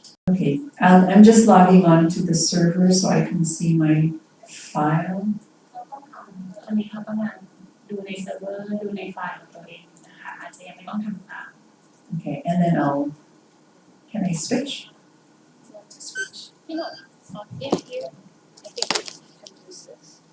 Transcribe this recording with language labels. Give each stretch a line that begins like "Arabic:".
English: Okay, I'm just logging on to the server so I can see my file.
Thai: อันนี้เขากำลังดูในเซิร์ฟเวอร์ดูในไฟล์ของตัวเองนะคะอาจจะยังไม่ต้องทำตาม
English: Okay, and then can I switch? you want to switch. You know, if here, I think we can use this.